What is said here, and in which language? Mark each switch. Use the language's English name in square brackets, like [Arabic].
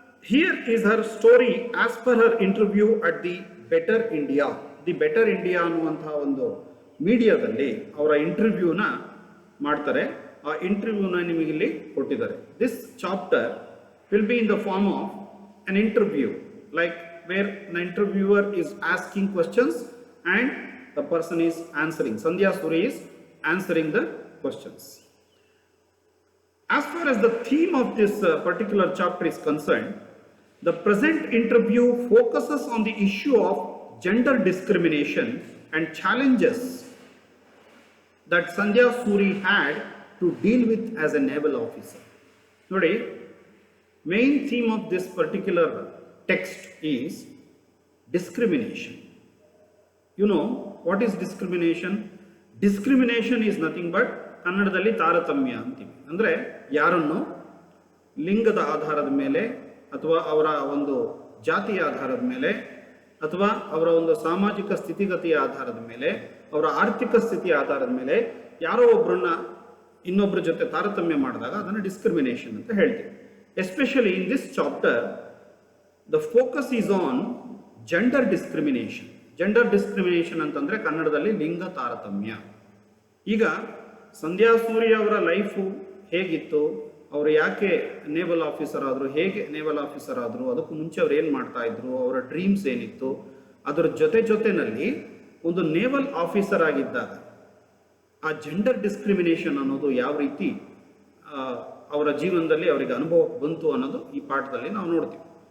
[English] Here is her story as per her interview at the Better India. [Kannada] The better India ಅನ್ನುವಂತಹ ಒಂದು ಮೀಡಿಯಾದಲ್ಲಿ ಅವರ ಇಂಟರ್ವ್ಯೂನ ಮಾಡ್ತಾರೆ. ಆ ಇಂಟರ್ವ್ಯೂನ ನಿಮಗಿಲ್ಲಿ ಕೊಟ್ಟಿದ್ದಾರೆ. [English] This chapter will be in the form of an interview, like where the interviewer is asking questions and the person is answering. Sandhya Suri is answering the questions. As far as the theme of this particular chapter is concerned, the present interview focuses on the issue of gender discrimination and challenges that Sandhya Suri had to deal with as a naval officer. Nodi, main theme of this particular text is discrimination. You know what is discrimination? Discrimination is nothing but [Kannada] ಕನ್ನಡದಲ್ಲಿ ತಾರತಮ್ಯ ಅಂತೀವಿ. ಅಂದರೆ ಯಾರನ್ನು ಲಿಂಗದ ಆಧಾರದ ಮೇಲೆ ಅಥವಾ ಅವರ ಒಂದು ಜಾತಿಯ ಆಧಾರದ ಮೇಲೆ ಅಥವಾ ಅವರ ಒಂದು ಸಾಮಾಜಿಕ ಸ್ಥಿತಿಗತಿಯ ಆಧಾರದ ಮೇಲೆ ಅವರ ಆರ್ಥಿಕ ಸ್ಥಿತಿಯ ಆಧಾರದ ಮೇಲೆ ಯಾರೋ ಒಬ್ಬರನ್ನ ಇನ್ನೊಬ್ಬರ ಜೊತೆ ತಾರತಮ್ಯ ಮಾಡಿದಾಗ ಅದನ್ನು ಡಿಸ್ಕ್ರಿಮಿನೇಷನ್ ಅಂತ ಹೇಳ್ತೀವಿ. [English] Especially in this chapter, the focus is on gender discrimination. [Kannada] Gender discrimination ಅಂತಂದ್ರೆ ಕನ್ನಡದಲ್ಲಿ ಲಿಂಗ ತಾರತಮ್ಯ. ಈಗ ಸಂಧ್ಯಾ ಸೂರಿ ಅವರ ಲೈಫು ಹೇಗಿತ್ತು, ಅವರು ಯಾಕೆ ನೇವಲ್ ಆಫೀಸರ್ ಆದರು, ಹೇಗೆ ನೇವಲ್ ಆಫೀಸರ್ ಆದರು, ಅದಕ್ಕೂ ಮುಂಚೆ ಅವ್ರು ಏನು ಮಾಡ್ತಾ ಇದ್ರು, ಅವರ ಡ್ರೀಮ್ಸ್ ಏನಿತ್ತು, ಅದರ ಜೊತೆನಲ್ಲಿ ಒಂದು ನೇವಲ್ ಆಫೀಸರ್ ಆಗಿದ್ದಾಗ ಆ ಜೆಂಡರ್ ಡಿಸ್ಕ್ರಿಮಿನೇಷನ್ ಅನ್ನೋದು ಯಾವ ರೀತಿ ಅವರ ಜೀವನದಲ್ಲಿ ಅವರಿಗೆ ಅನುಭವಕ್ಕೆ ಬಂತು ಅನ್ನೋದು ಈ ಪಾಠದಲ್ಲಿ ನಾವು ನೋಡ್ತೀವಿ.